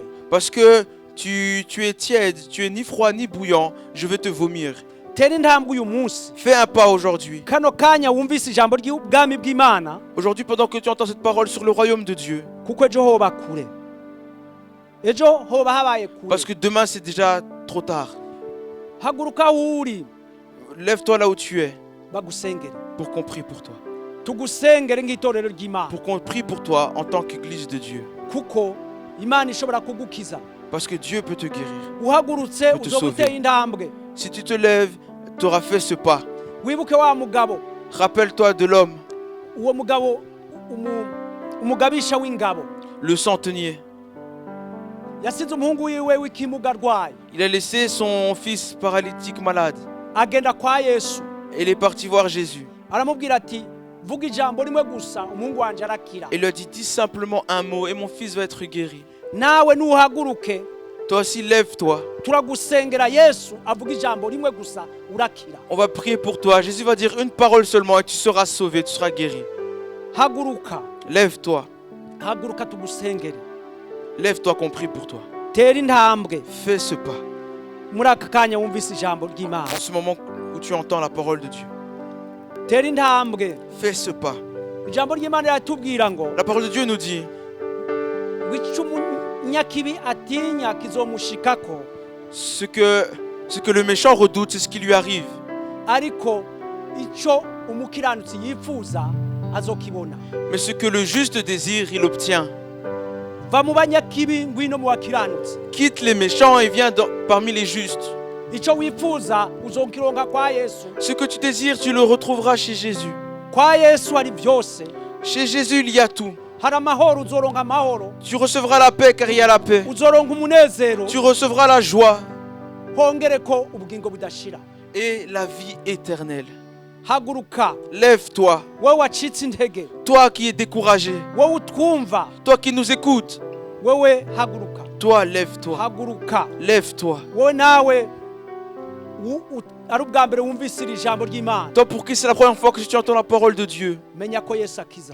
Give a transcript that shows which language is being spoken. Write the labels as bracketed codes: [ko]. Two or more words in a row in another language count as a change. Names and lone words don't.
[fr] Parce que tu es tiède, tu es ni froid ni bouillant, je vais te vomir. [rn] Tera intambwe uyu munsi. [fr] Fais un pas aujourd'hui. [rn] Kano kanya wumvise ijambo ry'ubwami bw'Imana. [fr] Aujourd'hui, pendant que tu entends cette parole sur le royaume de Dieu. [rn] Kuko ejo hoba kure. Ejo hoba habaye kure. [fr] Parce que demain c'est déjà trop tard. [rn] Haguruka uri. [fr] Lève-toi là où tu es. [rn] Bagusengere. [fr] Pour qu'on prie pour toi. [rn] Tugusengere ng'itorero ry'Imana. [fr] Pour qu'on prie pour toi en tant qu'église de Dieu. [rn] Kuko Imana ishobora kugukiza. [fr] Parce que Dieu peut te guérir. [rn] uhagurutse [fr] Peut te [rn] uzo [fr] sauver. [rn] gutera intambwe. [fr] Si tu te lèves, tu auras fait ce pas. [rn] Wibuke wa mugabo, [fr] Rappelle-toi de l'homme, [rn] uwo mugabo umugabisha w'ingabo [fr] le centenier. [rn] yasize umuhungu wiwe w'ikimuga arwaye, [fr] Il a laissé son fils paralytique malade. [rn] agenda kwa Yesu [fr] Et il est parti voir Jésus. [rn] aramubwira ati vuga ijambo rimwe gusa umuhungu wanje arakira. [fr] Et il lui a dit, dis simplement un mot et mon fils va être guéri. [rn] Nawe nuhaguruke [fr] Toi aussi, lève-toi. [rn] turagusengera Yesu avuga ijambo rimwe gusa urakira. [fr] On va prier pour toi. Jésus va dire une parole seulement et tu seras sauvé, tu seras guéri. [rn] Haguruka, [fr] Lève-toi. [rn] haguruka tugusengere. [fr] Lève-toi qu'on prie pour toi. [rn] Tera intambwe. [fr] Fais ce pas. [rn] Muri aka kanya wumvise ijambo ry'Imana. [fr] En ce moment où tu entends la parole de Dieu. [rn] Tera intambwe. [fr] Fais ce pas. [rn] Ijambo ry'Imana riratubwira ngo [fr] La parole de Dieu nous dit, [rn] wica umunyakibi atinya kizomushikako, [fr] ce que le méchant redoute, c'est ce qui lui arrive. [rn] ariko ico umukiranutsi yifuza azokibona. [fr] Mais ce que le juste désire, il obtient. [rn] Va mu banyakibi ngwino mu bakiranutsi. [fr] Quitte les méchants et viens parmi les justes. [rn] Ico wifuza uzokironka kwa Yesu. [fr] Ce que tu désires, tu le retrouveras chez Jésus. [rn] Kwa Yesu hari byose. [fr] Chez Jésus, il y a tout. [rn] Hari amahoro, uzoronka amahoro. [fr] Tu recevras la paix car il y a la paix. [rn] Uzoronka umunezero. [fr] Tu recevras la joie [rn] Hongereko ubugingo budashira. [fr] et la vie éternelle. [rn] Haguruka, [fr] Lève-toi, [rn] wewe wacitse intege, [fr] toi qui es découragé, [rn] wewe utwumva, [fr] toi qui nous écoutes. [rn] wewe haguruka. [fr] Toi, lève-toi, [rn] Haguruka. [fr] lève-toi. [rn] Wowe nawe ari ubwa mbere wumvise iri jambo ry'Imana, [fr] Toi pour qui c'est la première fois que tu entends la parole de Dieu, [rn] menya ko Yesu akiza.